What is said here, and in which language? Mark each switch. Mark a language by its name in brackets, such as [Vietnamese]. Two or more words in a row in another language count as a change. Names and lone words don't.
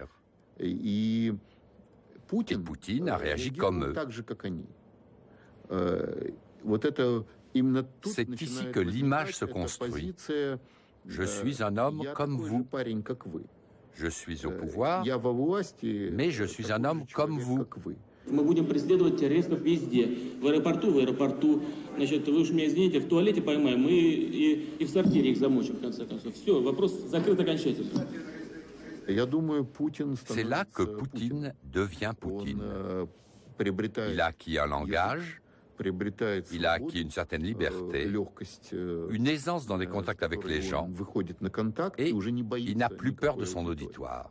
[French] Et Poutine a réagi comme eux. C'est ici que l'image se construit. Je suis un homme comme vous. Je suis au pouvoir, mais je suis un homme comme vous. [Russian] Мы будем преследовать террористов везде. В аэропорту, значит, вы уж меня извините, в туалете поймаем, и в сортире их замочим, в конце концов. Все, вопрос закрыт окончательно. [French] C'est là que Poutine devient Poutine. Il a acquis un langage, il a acquis une certaine liberté, une aisance dans les contacts avec les gens, et il n'a plus peur de son auditoire.